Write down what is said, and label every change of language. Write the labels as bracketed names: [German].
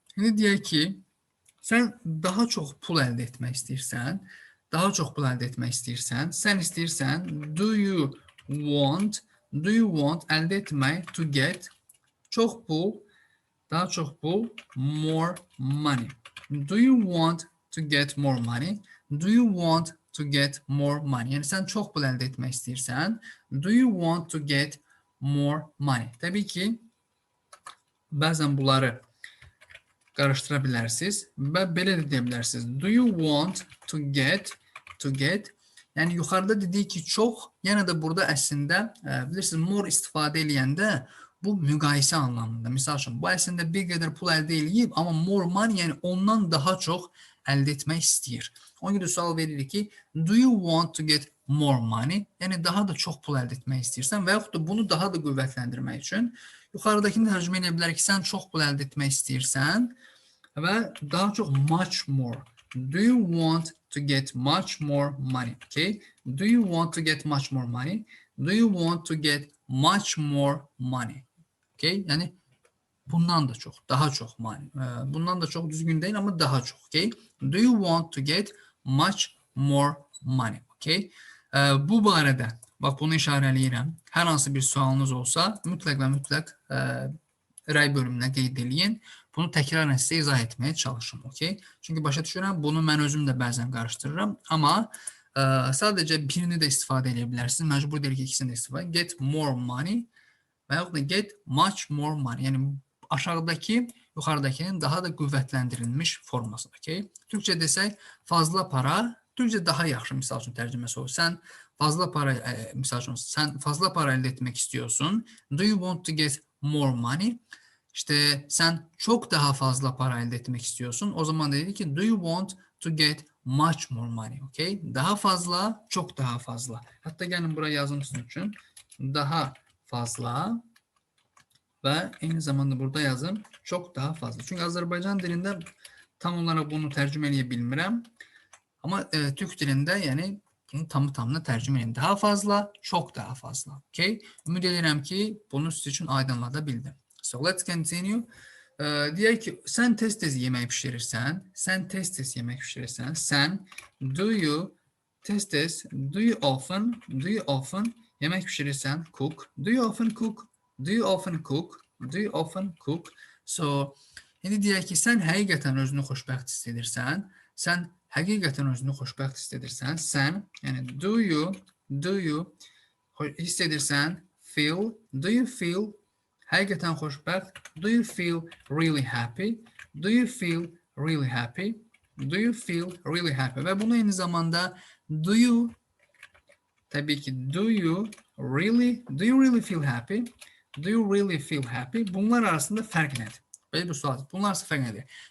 [Azerbaijani] İndi deyək ki, sən daha çox pul əldə etmək istəyirsən, sən istəyirsən, [English] do you want [Azerbaijani] əldə etmək, [English] to get, [Azerbaijani] çox pul, daha çox pul, [English] more money. Do you want to get more money? Do you want to get more money? [Azerbaijani] Yəni sən çox pul əldə etmək istəyirsən, [English] do you want to get more money? [Azerbaijani] Təbii ki, bəzən bunları qarışdıra bilərsiniz və belə də deyə bilərsiniz. [English] Do you want to get, [Azerbaijani] yəni yuxarıda dedik ki, çox, yəni də burada əslində, bilirsiniz, more istifadə eləyəndə bu müqayisə anlamında. Misal üçün, bu əslində bir qədər pul əldə eləyib, amma [English] more money, [Azerbaijani] yəni ondan daha çox əldə etmək istəyir. Ona görə sual veririk ki, [English] do you want to get more money? [Azerbaijani] Yəni daha da çox pul əldə etmək istəyirsən və yaxud da bunu daha da qüvvətləndirmək üçün yuxarıdakını tərcümə edə bilərik ki, sən çox pul əldə etmək istəyirsən və daha çox [English] much more. Do you want to get much more money? Okay? Do you want to get much more money? Do you want to get much more money? Okay? [Azerbaijani] Yəni bundan da çox, daha çox money. Bundan da çox düzgün deyil, amma daha çox. [English] Okay? Do you want to get much more money? Okay? [Azerbaijani] Bu barədə, bax bunu işarələyirəm. Hər hansı bir sualınız olsa, mütləq və mütləq rəy bölümünə qeyd edin. Bunu təkrarən sizə izah etməyə çalışım. Okay? Çünki başa düşürəm, bunu mən özüm də bəzən qarışdırıram. Amma sadəcə birini də istifadə edə bilərsiniz. Məcbur deyil ki, ikisini də istifadə. [English] Get more money [Azerbaijani] və yaxud da [English] get much more money. [Azerbaijani] Yəni aşağıdakı, yuxarıdakının daha da qüvvətləndirilmiş forması. Okay? Türkçə desək, [Turkish] fazla para, [Azerbaijani] Türkçə daha yaxşı misal üçün tərcüməsi olur. Sən [Turkish] fazla para, [Azerbaijani] misal üçün, sən fazla para əldə etmək [Turkish] istiyorsun. [English] Do you want to get more money? [Turkish] İşte sən çok daha fazla para elde etmek istiyorsun. [Azerbaijani] O zaman dedi ki [English] do you want to get much more money? Okay? [Turkish] Daha fazla, çok daha fazla. Hatta gelin buraya yazım sizin için. Daha fazla ve aynı zamanda burada yazım çok daha fazla. Çünkü Azerbaycan dilinde tam olarak bunu tercüme edebilmirəm. Ama Türk dilinde yani bunu tamına tercüme edin. Daha fazla, çok daha fazla. [Azerbaijani] Okay? Ümid edirəm ki bunu sizin için aydınladabildim. [English] So let's continue. [Azerbaijani] Deyək ki, sən tez-tez yemək pişirirsən. Sən, do you, tez-tez, [English] do you often [Azerbaijani] yemək pişirirsən, cook. [English] Do you often cook? Do you often cook? Do you often cook? [Azerbaijani] So, indi deyək ki, sən həqiqətən özünü xoşbəxt hiss edirsən. Sən, yəni do you hiss edirsən, feel, [English] do you feel, [Azerbaijani] həqiqətən xoşbəxt. [English] Do you feel really happy? Do you feel really happy? Do you feel really happy? [Azerbaijani] Və bunu eyni zamanda [English] do you, təbii ki, do you really feel happy? Do you really feel happy? [Azerbaijani] Bunlar arasında fərq nədir? Belə bir sual. Bunlar arasında fərq nədir?